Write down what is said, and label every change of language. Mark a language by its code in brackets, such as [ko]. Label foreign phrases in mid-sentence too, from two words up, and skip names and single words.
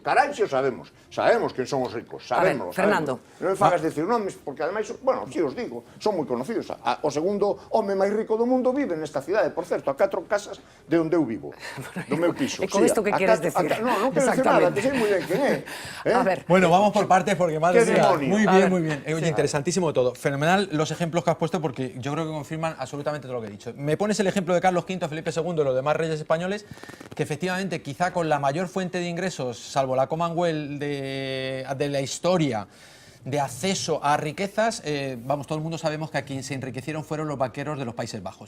[gl] Carai, se o sabemos. Sabemos quen son os ricos. Sabemos. Fernando. Non me fagas decir nomes, porque ademais, bueno, si os digo, son moi conocidos. O segundo home máis rico do mundo vive nesta cidade, por certo, a 4 casas de onde eu vivo, do meu piso. E con isto que queres decir? Non quero decir nada, que sei moi ben quen é. A ver. [es] Bueno, vamos por partes porque, madre mía, muy bien, muy bien. Sí. Interesantísimo todo. Fenomenal los ejemplos que has puesto porque yo creo que confirman absolutamente todo lo que he dicho. Me pones el ejemplo de Carlos V, Felipe II y los demás reyes españoles, que efectivamente quizá con la mayor fuente de ingresos, salvo la Commonwealth de la historia, de acceso a riquezas, vamos, todo el mundo sabemos que a quien se enriquecieron fueron los banqueros de los Países Bajos.